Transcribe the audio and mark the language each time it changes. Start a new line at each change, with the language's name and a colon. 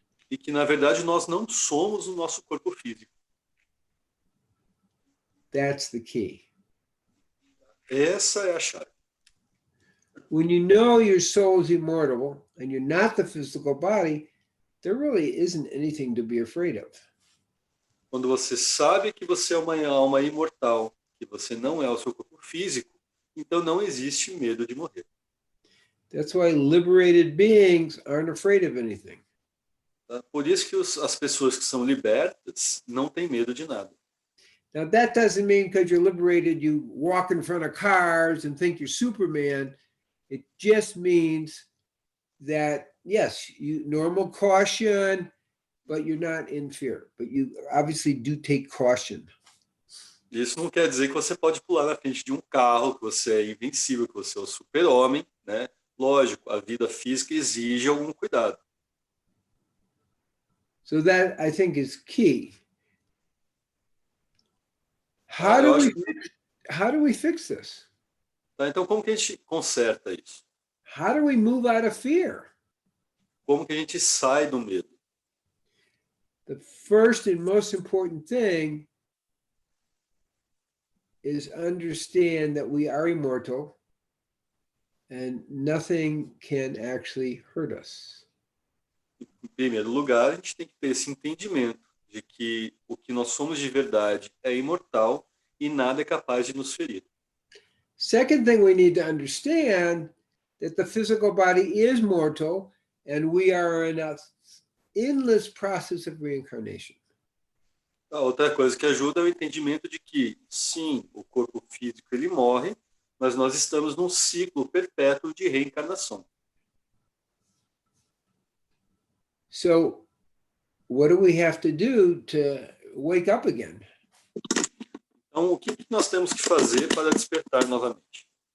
Portuguese: e que, na verdade, nós não somos o nosso corpo físico.
English: That's the key.
Portuguese: Essa é a chave.
English: When you know your soul is immortal and you're not the physical body, there really isn't anything to be afraid of.
Portuguese: Quando você sabe que você é uma alma imortal, que você não é o seu corpo físico, então não existe medo de morrer.
English: That's why liberated beings aren't afraid of anything.
Portuguese: Tá? Por isso que as pessoas que são libertas não têm medo de nada.
English: Now, that doesn't mean because you're liberated, you walk in front of cars and think you're Superman. It just means that, yes, you normal caution, but you're not in fear. But you obviously do take caution.
Portuguese: Isso não quer dizer que você pode pular na frente de um carro, que você é invencível, que você é o super-homem, né? Lógico, a vida física exige algum cuidado.
English: So that, I think, is key. Ah, How do we fix this?
Portuguese: Tá, então, como que a gente conserta isso?
English: How do we move out of fear?
Portuguese: Como que a gente sai do medo?
English: The first and most important thing is understand that we are immortal and nothing can actually hurt us.
Portuguese: Em primeiro lugar, a gente tem que ter esse entendimento de que o que nós somos de verdade é imortal e nada é capaz de nos ferir.
English: Second thing we need to understand that the physical body is mortal and we are in an endless process of reincarnation.
Portuguese: A outra coisa que ajuda é o entendimento de que, sim, o corpo físico ele morre, mas nós estamos num ciclo perpétuo de reencarnação.
English: So, what do we have to do to wake up again?
Portuguese: Então, o que nós temos que fazer para despertar novamente?